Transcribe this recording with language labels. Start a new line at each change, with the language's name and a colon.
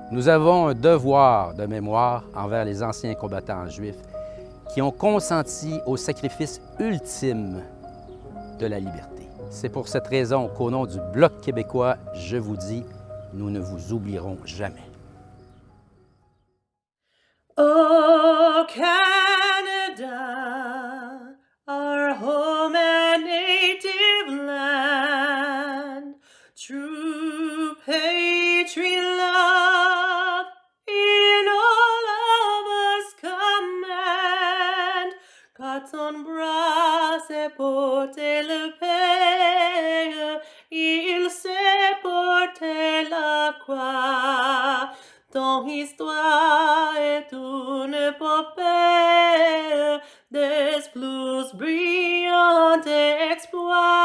French: Nous avons un devoir de mémoire envers les anciens combattants juifs qui ont consenti au sacrifice ultime de la liberté. C'est pour cette raison qu'au nom du Bloc québécois, je vous dis, nous ne vous oublierons jamais.
English: Oh Canada, our home and native land, true patriot love in all of us command.
French: Quand ton bras s'est porté le Père, il s'est porté la croix. Ton histoire est une épopée des plus brillants exploits.